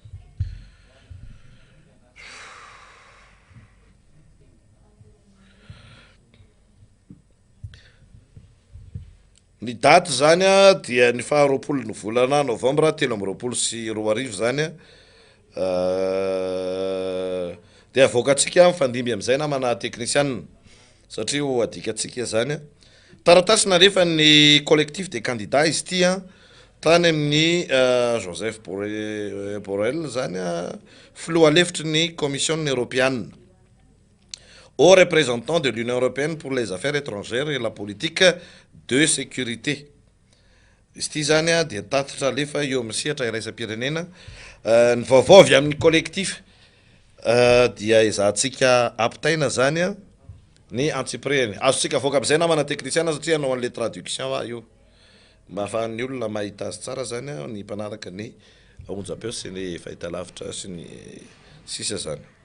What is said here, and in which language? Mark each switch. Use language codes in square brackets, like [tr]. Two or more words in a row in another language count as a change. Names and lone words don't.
[mg] ny daty zany dia ny faharoapolo ny volana novambra 13 sy 14 zany dia avoakatsika mifandimby am'izay namana technician satria adikatsika zany taratasy narefa ny [fr] collectif des candidats [mg] izy ty tany amin'ny Joseph Borrell zany filoha lefitry ny [fr] commission européenne au représentant de l'Union européenne pour les affaires étrangères et la politique de sécurité. [mg] Izy ty zany dia tatitra lefa eo amin'ny sehatra iraisam-pirenena ny vaovao avy amin'ny collectif dia izahantsika ampitaina zany ny antsipreny azontsika avoaka am'izay namana technicien satria anao an'le traduction io mba ahafahan'ny olona mahita azy tsara zany ny mpanaraka ny onjam-peo sy ny fahitalavitra sy ny sisa zany